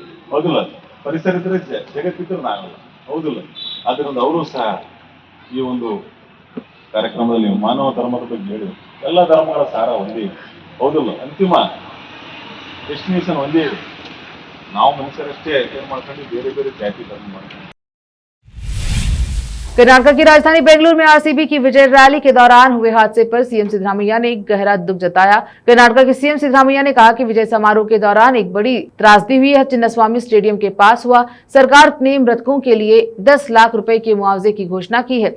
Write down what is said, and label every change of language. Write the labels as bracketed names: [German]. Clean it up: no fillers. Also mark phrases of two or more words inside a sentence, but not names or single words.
[Kannada] ಹೌದಿಲ್ಲ, ಪರಿಸರ ಇದ್ರೆ ಜಗತ್ತಿದ್ರೆ ನಾವಲ್ಲ. ಹೌದಿಲ್ಲ, ಆದ್ದರಿಂದ ಅವರು ಸಹ ಈ ಒಂದು ಕಾರ್ಯಕ್ರಮದಲ್ಲಿ ಮಾನವ ಧರ್ಮದ ಬಗ್ಗೆ ಹೇಳಿದ್ರು. ಎಲ್ಲ ಧರ್ಮಗಳ ಸಾರ ಒಂದೇ. ಹೌದಿಲ್ಲ, ಅಂತಿಮ ಡೆಸ್ಟಿನೇಷನ್ ಒಂದೇ. ನಾವು ಮನುಷ್ಯರಷ್ಟೇ ಏನ್ ಮಾಡ್ಕೊಂಡು ಬೇರೆ ಬೇರೆ ಜಾತಿ ಧರ್ಮ ಮಾಡ್ಕೊಂಡು। [Hindi] कर्नाटक की राजधानी बेंगलुरु में आरसीबी की विजय रैली के दौरान हुए हादसे पर सीएम सिद्धरामैया ने गहरा दुख जताया। कर्नाटक के सीएम सिद्धरामैया ने कहा कि विजय समारोह के दौरान एक बड़ी त्रासदी हुई है। चिन्नास्वामी स्टेडियम के पास हुआ। सरकार ने मृतकों के लिए 10 लाख रुपए के मुआवजे की घोषणा की है।